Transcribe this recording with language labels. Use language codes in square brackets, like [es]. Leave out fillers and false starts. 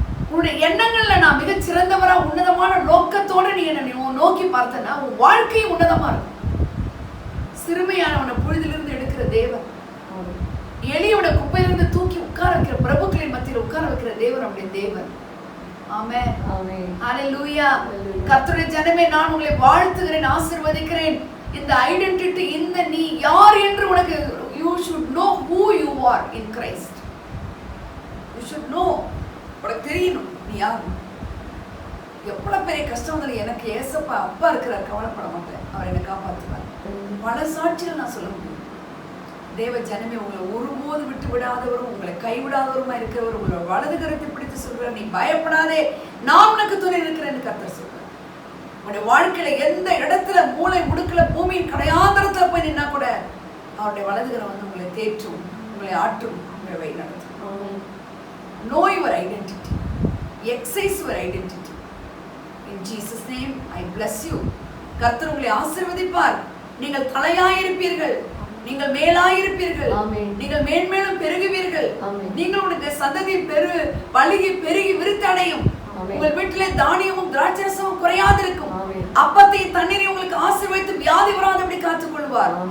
[ta] உன்னுடைய எண்ணங்கள்ல நான் மிக சிறந்தவரா உன்னதமான நோக்கத்தோட நீ என்ன நோக்கி பார்த்தனா உன் வாழ்க்கையும் உன்னதமா இருக்கும். சிறுமையானவனை புழுதிலிருந்து எடுக்கிற தேவன், எளியவனை குப்பையிலிருந்து தூக்கி உட்கார வைக்கிற, பிரபுக்களின் மத்தியில் உட்கார வைக்கிற தேவன் நம்முடைய தேவன். ஆமென். ஹல்லேலூயா. கர்த்தருடைய ஜனமே, நான் உங்களை வாழ்த்துகிறேன், ஆசீர்வதிக்கிறேன். இந்த ஐடென்டிட்டி, இந்த நீ யார் என்று உனக்கு, [en] you should know who you are in Christ. You should know. [ta] உனக்கு தெரியணும் நீ யார். எவ்வளவு பெரிய கஷ்டம் வந்தாலும் எனக்கு ஏசப்பா அப்பா இருக்கிறார், கவலைப்பட மாட்டேன், அவர் என்னை காப்பாற்றுவார். பல சாட்சிகள் நான் சொல்ல முடியும். தேவ ஜனமே, உங்களை ஒருபோது விட்டு விடாதவரும் உங்களை கைவிடாதவருமா இருக்கிறவர் உங்களோட வலது கரத்தை பிடித்து சொல்றார், நீ பயப்படாதே, நான் உனக்கு துணை இருக்கிறேன்னு கர்த்தர் சொல்றார். உங்களுடைய வாழ்க்கையில எந்த இடத்துல மூளை முடுக்கல பூமியின் கடையாந்தரத்துல போய் நின்னா கூட அவருடைய வலதுகரம் வந்து உங்களை தேற்றும், உங்களை ஆற்றும், உங்களை வழி நடத்தும். [en] Know your identity. Exercise your identity. In Jesus' name, I bless you. [ta] கர்த்தர் உங்களை ஆசீர்வதிப்பார். நீங்கள் தலையாயிருப்பீர்கள், நீங்கள் மேலாயிருப்பீர்கள், நீங்கள் மேன்மேலும் பெருகுவீர்கள். நீங்கள் உங்களுடைய சந்ததி பலுகி பெருகி விருத்தடையும். உங்கள் வீட்டிலே தானியமும் திராட்சரசமும் குறையாதிருக்கும். அப்பத்தையும் தண்ணீரை உங்களுக்கு ஆசீர்வதித்து வியாதி வராதபடி காத்துக் கொள்வார்.